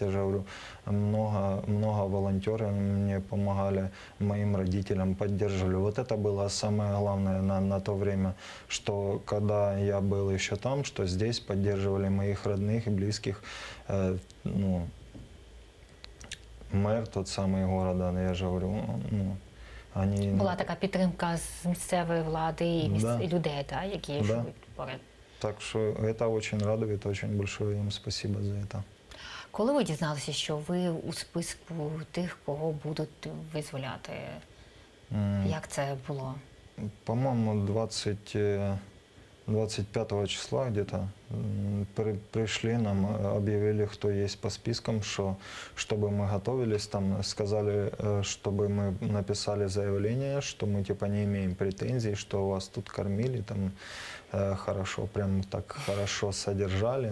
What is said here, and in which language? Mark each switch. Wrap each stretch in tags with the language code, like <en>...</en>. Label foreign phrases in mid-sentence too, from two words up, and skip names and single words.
<ru>Я же говорю, много волонтеров мне помогали, моим родителям поддерживали. Вот это было самое главное на то время, что когда я был еще там, что здесь поддерживали моих родных и близких. Ну, мэр тот самый города, я же говорю, ну, они...</ru> <uk>Була така підтримка з місцевої влади і</uk> <ru>Да.</ru> <uk>і людей, які живуть поряд.</uk> <ru>Так что это очень радует, очень большое им спасибо за это.</ru> <uk>Коли ви дізналися, що ви у списку тих, кого будуть визволяти? Як це було?</uk> <ru>По-моему, 25 числа где-то пришли, нам объявили, кто есть по спискам, чтобы мы готовились, там сказали, чтобы мы написали заявление, что мы типа не имеем претензий, что вас тут кормили, там хорошо, прям так хорошо содержали.</ru>